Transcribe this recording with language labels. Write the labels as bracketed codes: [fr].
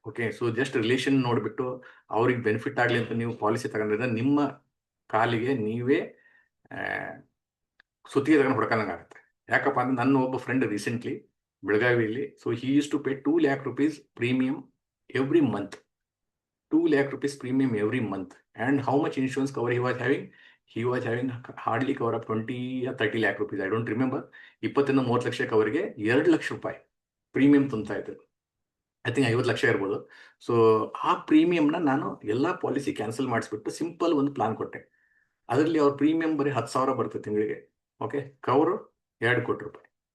[kn] Okay, so just relation ನೋಡಿಬಿಟ್ಟು ಅವ್ರಿಗೆ benefit ಆಗಲಿ ಅಂತ ನೀವು ಪಾಲಿಸಿ ತಗೊಂಡ್ರೆ ನಿಮ್ಮ ಕಾಲಿಗೆ ನೀವೇ ಸುತ್ತಿಗೆ ತಗೊಂಡು ಹೊಡ್ಕೊಂಡಂಗಾಗುತ್ತೆ. ಯಾಕಪ್ಪ ಅಂದರೆ ನನ್ನ ಒಬ್ಬ ಫ್ರೆಂಡ್ ರೀಸೆಂಟ್ಲಿ ಬೆಳಗಾವಿಯಲ್ಲಿ, [en] So he used to pay 2 lakh rupees premium every month. 2 lakh rupees premium every month. And how much insurance cover he was having? He was having hardly cover of 20 or 30 lakh rupees. I don't remember. [kn] 20-30 lakh ಕವರ್ಗೆ 2 lakh ರೂಪಾಯಿ premium ತುಂಬ್ತಾ ಇದ್ರು. [en] I think [kn] 50 lakh ಇರ್ಬೋದು. So ಆ ಪ್ರೀಮಿಯಂನ ನಾನು ಎಲ್ಲ policy cancel ಮಾಡಿಸ್ಬಿಟ್ಟು simple ಒಂದು plan ಕೊಟ್ಟೆ. ಅದರಲ್ಲಿ ಅವ್ರ ಪ್ರೀಮಿಯಂ ಬರೀ 10,000 ಬರುತ್ತೆ ತಿಂಗಳಿಗೆ. ಓಕೆ, ಕವರು 2 ಕೋಟಿ ರೂಪಾಯಿ.